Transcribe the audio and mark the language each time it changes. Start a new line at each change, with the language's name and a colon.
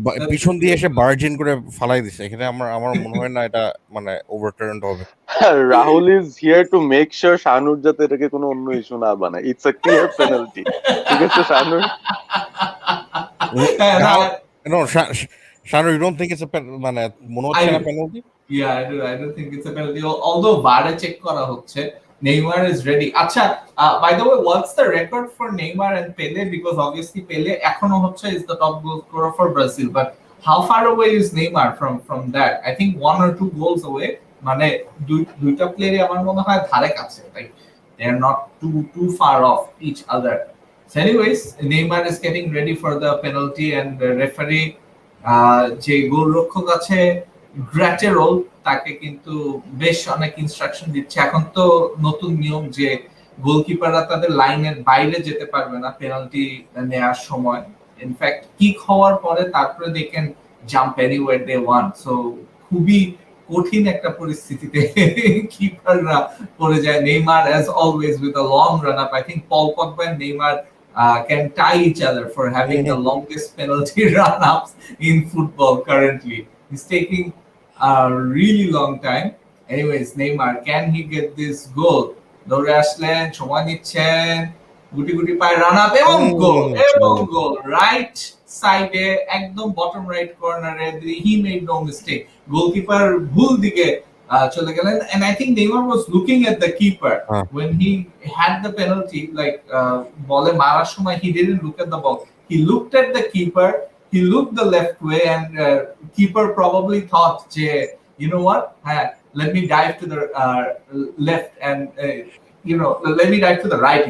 Bangla: পিছন দিয়ে এসে বার্জিন করে ফালাই দিছে, এখানে আমার মনে হয় না এটা মানে ওভারটার্নড হবে। Rahul
English: is here to make sure
Bangla: Shahanur যাতে এটাকে কোনো অন্য ইস্যু না বানায়।
English: it's a clear penalty,
Bangla: ঠিক আছে
English: Shahanur? No, Shanu, you don't think it's a
Bangla: মানে মনে হচ্ছে না
English: Penalty? Yeah, I don't think it's a penalty. Although VAR check
Bangla: করা হচ্ছে,
English: Neymar is ready.
Bangla: আচ্ছা,
English: by the way, what's the record for Neymar and Pele? Because obviously Pele
Bangla: এখনো হচ্ছে
English: is the top goal scorer for Brazil, but how far away is Neymar from that? I think 1 or 2 goals away.
Bangla: মানে দুইটা প্লেয়ারই আমার মনে হয় ধারে কাছে,
English: like they are not too far off each other. So anyways, Neymar is getting ready for the penalty, and the referee
Bangla: যে গোলরক্ষক আছে গ্র্যাটেরোল তাকে কিন্তু বেশ অনেক ইনস্ট্রাকশন দিচ্ছে। এখন তো নতুন নিয়ম যে গোলকিপাররা তাদের লাইনের বাইরে যেতে পারবে না পেনাল্টি নেওয়ার সময়।
English: in fact kick
Bangla: হওয়ার পরে তারপরে
English: They can jump anywhere they want.
Bangla: So খুবই কঠিন একটা পরিস্থিতিতে কিপাররা পড়ে যায়।
English: Neymar as always with a long run up. I think Paul Pogba and Neymar can tie each other for having the longest penalty run ups in football currently. He's taking a really long time. Anyways, Neymar, can he get this goal?
Bangla: দৌড়ে আসলেন, সময় নিচ্ছেন, গুটি গুটি পায়ে run up এবং গোল right সাইডে একদম বটম রাইট কর্নারে।
English: he made no mistake,
Bangla: goalkeeper ভুল দিকে চলে গেলেন।
English: and I think Neymar was looking at the keeper when he had the penalty, like
Bangla: বলে মারার সময়
English: he didn't look at the ball, he looked at the keeper, he looked the left way, and keeper probably thought je, you know what, let me dive to the left, and let me dive to the right.